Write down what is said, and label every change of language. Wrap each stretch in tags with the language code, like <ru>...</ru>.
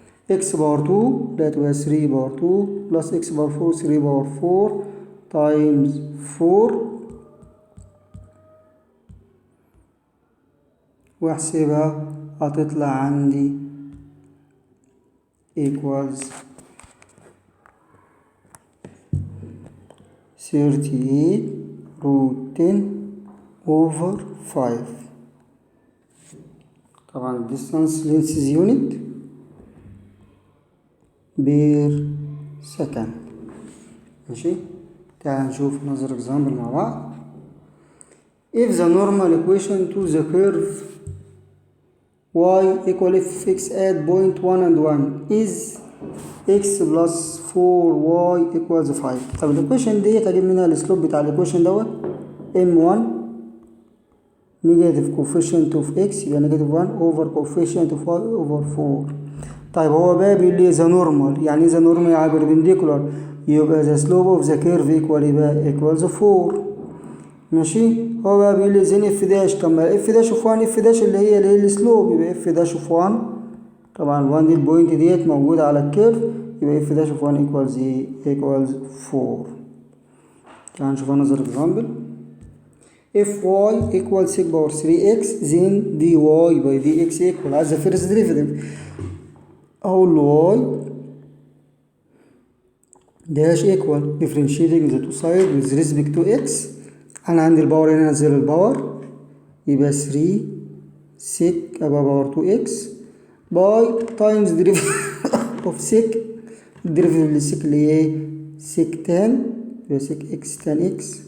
<en>x power 2 ده تبقى 3 power 2 plus x power 4 3 power 4 times 4 واحسبها هتطلع عندي equals 38 root 10 over 5. طبعا distance length unit per second.</en> <ar>ماشي، تعال نشوف نظر example مع بعض.</ar> <en>if the normal equation to the curve y equal f(x) at point 1 and 1 is x plus 4y equals 5.</en> <ar>طب الايكويشن ديت هجيب منها السلوب بتاع الايكويشن دوت m1</ar> <en>negative coefficient of x</en> <ar>يبقى negative 1 over coefficient of y over 4. طيب هو بقى بيقول لي ذا نورمال، يعني ذا نورمال يعني perpendicular يبقى</ar> <en>the slope of the curve equal</en> <ar>يبقى equals 4. ماشي، هو بقى بيقول لي زين اف داش. طب ما اف داش اوف 1 اف داش اللي هي السلوب يبقى اف داش اوف 1. طبعا ال1 دي البوينت ديت موجوده على الكيرف يبقى اف داش اوف 1 equals ايه equals 4. تعال نشوف another example.</ar> <en>If y equals sec power 3x then dy by dx equal as the first derivative. أقول له y dash equal differentiating the two sides with respect to x.</en> <ar>أنا عندي الباور هنا، أنزل الباور يبقى 3 sec أبقى باور 2x by times derivative of sec. الديريفيتيف للسك اللي هي ايه؟</ar> <en>sec tan</en> <ar>يبقى sec x tan x.</ar>